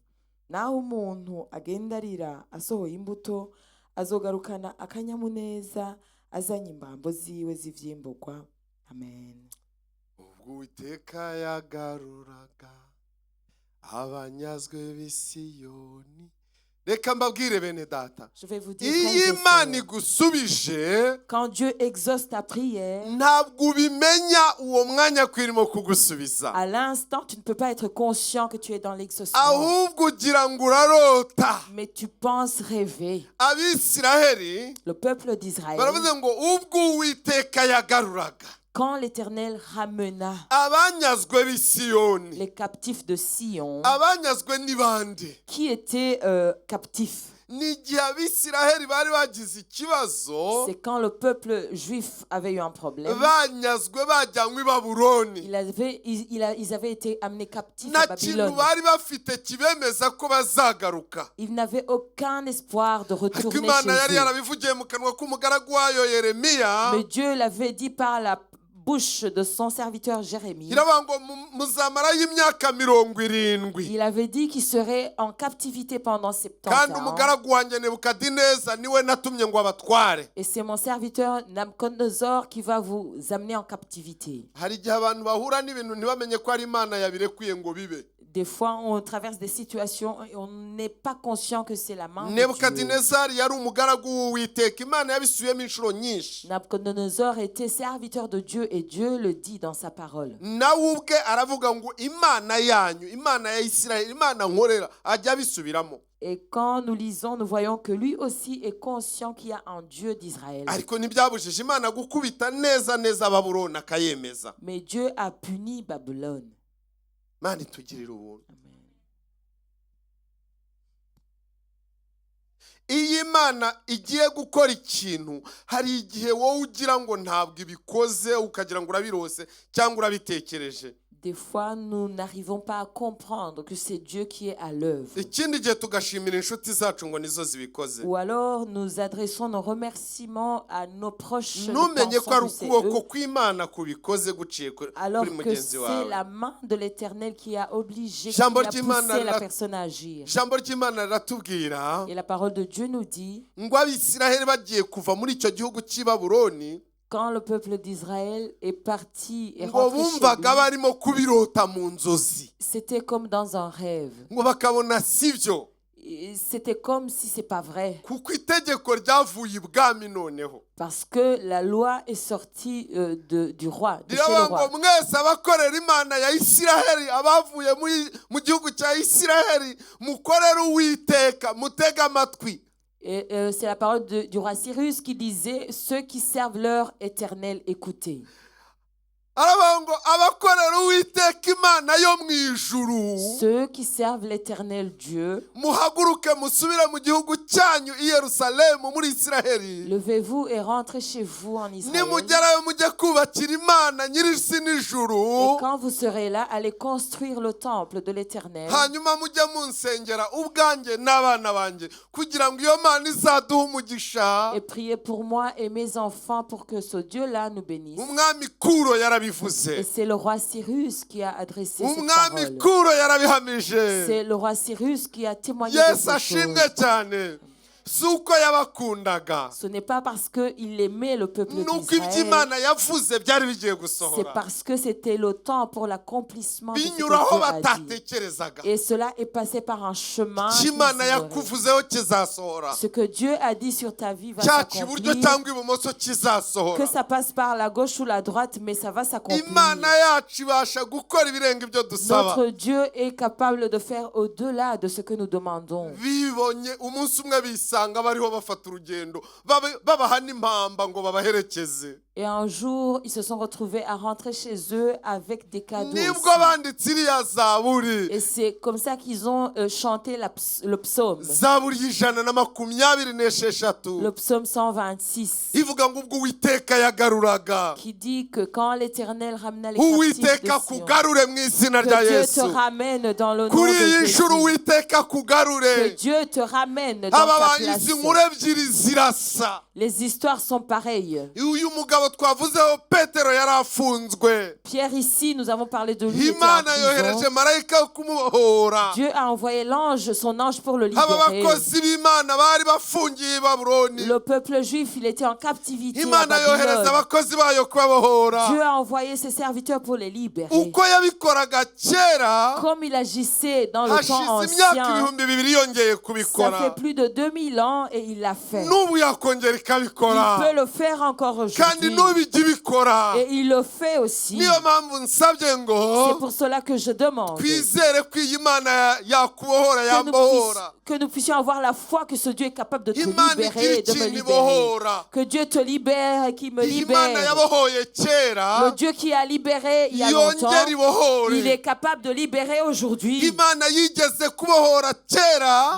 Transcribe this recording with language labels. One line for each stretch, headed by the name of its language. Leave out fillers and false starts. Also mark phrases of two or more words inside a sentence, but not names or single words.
Rundi: Naho umuntu agenda arira asohoye imbuto, azogarukana akanyamuneza azanye imbambo ziwe z'ivyimburwa.
Kinyarwanda: Amen. Ubwo Uwiteka yagaruraga abanyazwe b'Isiyoni. Reka mbabwire bene data,
French: Je vais vous dire,
Kinyarwanda: iyo
French: frères
Kinyarwanda: Imana
French: et sœurs,
Kinyarwanda: igusubije
French: quand Dieu exauce ta prière,
Kinyarwanda: ntabwo ubimenya uwo mwanya ko irimo kugusubiza,
French: à l'instant, tu ne peux pas être conscient que tu es dans l'exaucement,
Kinyarwanda: ahubwo ugira ngo urarota.
French: mais tu penses rêver.
Kinyarwanda: Abisiraheli
French: Le peuple d'Israël,
Kinyarwanda: baravuze ngo ubwo Uwiteka yagaruraga
French: quand l'Éternel ramena
Kinyarwanda: abanyazwe b'Isiyoni.
French: les captifs de Sion,
Kinyarwanda: Abanyazwe ni bande?
French: qui étaient captifs,
Kinyarwanda: Ni igihe Abisiraheli bari bagize ikibazo,
French: c'est quand le peuple juif avait eu un problème.
Kinyarwanda: banyazwe bajyanywe i Babuloni.
French: Ils avaient été amenés captifs
Kinyarwanda: Nta
French: à
Kinyarwanda: kintu
French: Babylone.
Kinyarwanda: bari bafite kibemeza ko bazagaruka.
French: Ils n'avaient aucun espoir de
Kinyarwanda: Ariko
French: retourner
Kinyarwanda: Imana yari
French: chez eux.
Kinyarwanda: yarabivugiye mu kanwa k'umugaragu wayo Yeremiya,
French: Mais Dieu l'avait dit par la bouche de son serviteur Jérémie.
Kinyarwanda: iravuga ngo muzamarayo imyaka 70.
French: Il avait dit qu'il serait en captivité pendant 70
Kinyarwanda: Kandi
French: ans.
Kinyarwanda: umugaragu wanjye Nebukadineza niwe natumye ngo abatware.
French: Et c'est mon serviteur Nabucodonosor qui va vous amener en captivité.
Kinyarwanda: Hari igihe abantu bahura n'ibintu ntibamenye ko ari Imana yabirekuye ngo bibe.
French: Des fois, on traverse des situations et on n'est pas conscient que c'est la main de Dieu.
Kinyarwanda: Nebukadinezari yari umugaragu w'Uwiteka, Imana yabisubiyemo inshuro nyinshi.
French: Nabucodonosor était serviteur de Dieu et Dieu le dit dans sa parole.
Kinyarwanda: Nawe ubwe aravuga ngo Imana yanyu, Imana ya Isirayeli, Imana nkorera, ajya abisubiramo.
French: Et quand nous lisons, nous voyons que lui aussi est conscient qu'il y a un Dieu d'Israël.
Kinyarwanda: Ariko ntibyabujije Imana gukubita neza Babuloni akayemeza.
French: Mais Dieu a puni Babylone.
Kinyarwanda: Imana itugirira ubuntu. Amen. iyo Imana igiye gukora ikintu hari igihe wowe ugira ngo ntabwo ibikoze ukagira ngo urabirose cyangwa urabitekereje.
French: Des fois, nous n'arrivons pas à comprendre que c'est Dieu qui est à l'œuvre.
Kinyarwanda: Ikindi gihe tugashimira inshuti zacu ngo nizo zibikoze.
French: Ou alors, nous adressons nos remerciements à nos proches.
Kinyarwanda: Ntumenye ko ari
French: pensant que c'est
Kinyarwanda: ukuboko
French: eux,
Kinyarwanda: kw'Imana kubikoze guciye
French: alors
Kinyarwanda: kuri
French: que
Kinyarwanda: mugenzi
French: c'est
Kinyarwanda: wawe.
French: la main de l'Éternel qui a obligé, qui
Kinyarwanda: Jambo
French: a
Kinyarwanda: ry'Imana
French: poussé la
Kinyarwanda: rira-
French: personne à agir.
Kinyarwanda: Ijambo ry'Imana riratubwira
French: Et la parole de Dieu nous dit,
Kinyarwanda: ngo Abisiraheli bagiye kuva muri icyo gihugu cy'i Babuloni
French: quand le peuple d'Israël est parti et
Kinyarwanda: ngo
French: rentré chez
Kinyarwanda: bumvaga
French: lui,
Kinyarwanda: barimo kubirota mu nzozi
French: c'était comme dans un rêve.
Kinyarwanda: ngo bakabona sibyo
French: Et c'était comme si c'est pas vrai.
Kinyarwanda: kuko itegeko ryavuye ibwami noneho
French: Parce que la loi est sortie du roi, de chez le
Kinyarwanda: riravuga
French: roi.
Kinyarwanda: ngo mwese abakorera Imana ya Isiraheli abavuye mu gihugu cya Isiraheli mukorere Uwiteka mutege amatwi.
French: Et c'est la parole du roi Cyrus qui disait, ceux qui servent leur éternel, écoutez.
Kinyarwanda: aravuga ngo abakorera Uwiteka Imana yo mu ijuru
French: Ceux qui servent l'éternel Dieu,
Kinyarwanda: muhaguruke musubire mu gihugu cyanyu i Yerusalemu muri Isiraheli.
French: levez-vous et rentrez chez vous en Israël.
Kinyarwanda: nimugerayo mujye kubakira Imana nyir'isi n'ijuru,
French: Et quand vous serez là, allez construire le temple de l'éternel.
Kinyarwanda: hanyuma mujye munsengera ubwanjye n'abana banjye kugira ngo iyo Mana izaduhe umugisha.
French: Et priez pour moi et mes enfants pour que ce Dieu-là nous bénisse.
Kinyarwanda: Umwami Kuro
French: Et
Kinyarwanda: yarabivuze,
French: c'est le roi Cyrus qui a adressé cette
Kinyarwanda: umwami
French: parole.
Kinyarwanda: Kuro yarabihamije.
French: C'est le roi Cyrus qui a témoigné de
Kinyarwanda: Yesu
French: ces
Kinyarwanda: ashimwe
French: choses.
Kinyarwanda: cyane. Si uko yabakundaga,
French: Ce n'est pas parce qu'il aimait le peuple
Kinyarwanda: nuko
French: d'Israël,
Kinyarwanda: iby'Imana yavuze byari bigiye
French: c'est
Kinyarwanda: gusohora
French: parce que c'était le temps pour l'accomplissement de ce que
Kinyarwanda: binyuraho
French: Dieu a dit.
Kinyarwanda: batatekerezaga.
French: Et cela est passé par un chemin. qu'ils
Kinyarwanda: Imana
French: ignoraient.
Kinyarwanda: yakuvuzeho kizasohora,
French: Ce que Dieu a dit sur ta vie va
Kinyarwanda: cyaca iburyo
French: s'accomplir.
Kinyarwanda: cyangwa ibumoso
French: Que
Kinyarwanda: kizasohora.
French: ça passe par la gauche ou la droite, mais ça va s'accomplir.
Kinyarwanda: Imana yacu ibasha gukora ibirenga ibyo dusaba.
French: Notre Dieu est capable de faire au-delà de ce que nous demandons.
Kinyarwanda: Bibonye umunsi umwe bisanga bariho bafata urugendo babaha n'impamba ngo babaherekeze.
French: Et un jour, ils se sont retrouvés à rentrer chez eux avec des cadeaux
Kinyarwanda: Nibwo
French: aussi.
Kinyarwanda: banditse iriya zaburi,
French: Et c'est comme ça qu'ils ont chanté le psaume.
Kinyarwanda: zaburi y'ijana na makumyabiri n'esheshatu,
French: Le psaume 126.
Kinyarwanda: ivuga ngo ubwo Uwiteka yagaruraga,
French: Qui dit que quand l'Éternel ramena les captifs
Kinyarwanda: Uwiteka
French: de Sion,
Kinyarwanda: kugarure mu izina rya
French: que Dieu
Kinyarwanda: Yesu.
French: te ramène dans le nom
Kinyarwanda: Kuri
French: de
Kinyarwanda: iyi
French: Jésus.
Kinyarwanda: nshuro Uwiteka
French: Que
Kinyarwanda: kugarure.
French: Dieu te ramène dans
Kinyarwanda: Aba
French: ta place.
Kinyarwanda: izi nkuru ebyiri zirasa.
French: Les histoires sont pareilles.
Kinyarwanda: Uyu mugabo twavuzeho Petero yari afunzwe,
French: Pierre, ici, nous avons parlé de lui. Il était en
Kinyarwanda: Imana
French: prison.
Kinyarwanda: yohereje marayika wo kumubohora.
French: Dieu a envoyé l'ange, son ange pour le
Kinyarwanda: Aba
French: libérer.
Kinyarwanda: bakozi b'Imana bari bafungiye i Babuloni,
French: Le peuple juif, il était en captivité à
Kinyarwanda: Imana yohereza
French: Babylone.
Kinyarwanda: abakozi bayo kubabohora.
French: Dieu a envoyé ses serviteurs pour les libérer.
Kinyarwanda: Uko yabikoraga kera
French: Comme il agissait dans le temps
Kinyarwanda: hashize imyaka
French: ancien,
Kinyarwanda: ibihumbi bibiri yongeye
French: ça
Kinyarwanda: kubikora,
French: fait plus de 2000 ans et il l'a fait.
Kinyarwanda: n'ubu yakongera
French: Il
Kinyarwanda: ikabikora,
French: peut le faire encore
Kinyarwanda: kandi
French: aujourd'hui.
Kinyarwanda: n'ubu ijya ibikora.
French: Et il le fait aussi.
Kinyarwanda: Niyo mpamvu nsabye ngo
French: C'est pour cela que je demande
Kinyarwanda: twizere ko iyi Mana yakubohora yambohora.
French: que nous puissions avoir la foi que ce Dieu est capable de te
Kinyarwanda: Imana
French: libérer et de
Kinyarwanda: igira
French: me
Kinyarwanda: ikintu
French: libérer.
Kinyarwanda: ibohora.
French: Que Dieu te libère et qu'il me
Kinyarwanda: Iyi Mana
French: libère.
Kinyarwanda: yabohoye
French: Le
Kinyarwanda: kera
French: Dieu qui a libéré il y a longtemps,
Kinyarwanda: yongera ibohore.
French: il est capable de libérer aujourd'hui.
Kinyarwanda: Imana yigeze kubohora kera,